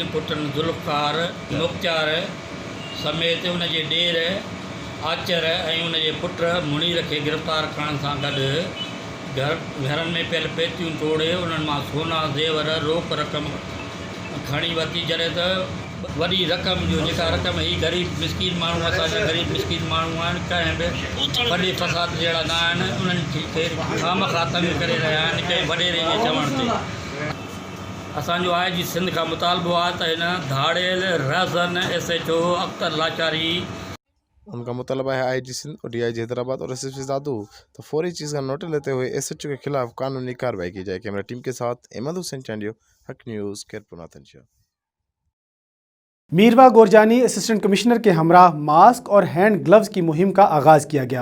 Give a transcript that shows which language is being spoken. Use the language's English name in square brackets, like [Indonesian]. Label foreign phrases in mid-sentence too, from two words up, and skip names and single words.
[Sindhi] پٽن ذوالفقار مختار سميت ان جي ڏير آچر ۽ ان جي پٽ منير کي گرفتار کڻڻ سان گڏ گھرن ۾ پيل پيتيون ٽوڙي انهن مان سونا زيور روڪ رقم کڻي ورتي جڏهن ته وڏي رقم جو جيڪا رقم هي غريب مسڪين ماڻهو اسانجا غريب مسڪين ماڻهو آهن कंहिं बि वॾे फसाद जहिड़ा न आहिनि उन्हनि खे खामखा तंग करे रहिया आहिनि कंहिं वॾेरे जे चवण ते। असांजो आहे जी सिंध खां मुतालबो आहे त हिन धाड़ियल रहज़न SHO अख्तर लाचारी [Urdu] ان کا مطالبہ ہے IG سندھ اور DIG حیدرآباد اور SSP دادو تو فوری چیز کا نوٹس لیتے ہوئے SHO کے خلاف قانونی کارروائی کی جائے۔ کیمرہ ٹیم کے ساتھ احمد حسین چانڈیو، حق نیوز، خیرپور ناتن شاہ۔ میروا گورجانی اسسٹنٹ کمشنر کے ہمراہ ماسک اور ہینڈ گلوز کی مہم کا آغاز کیا گیا۔